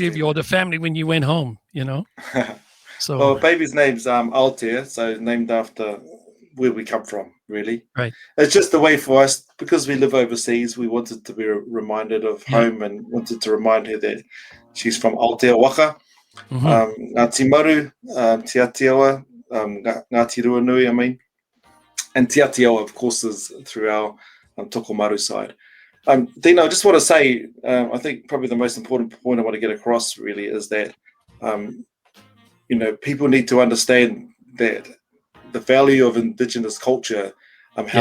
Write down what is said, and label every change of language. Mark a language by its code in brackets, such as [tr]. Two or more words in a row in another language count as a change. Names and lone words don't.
[en] three of you or Dino. the family when you went home. So, Well, baby's name's Altair, so named after where we come from, really. right. It's just a way for us, because we live overseas, we wanted to be reminded of Yeah. home and wanted to remind her that she's from Aotearoa, Hmm. Ngāti Maru, Te Atiawa, Ngāti Ruanui, I mean. And Te Atiawa, of course, is through our Tokomaru side. Dino, I just want to say, I think probably the most important point I want to get across really is that um, people need to understand that the value of Indigenous culture, how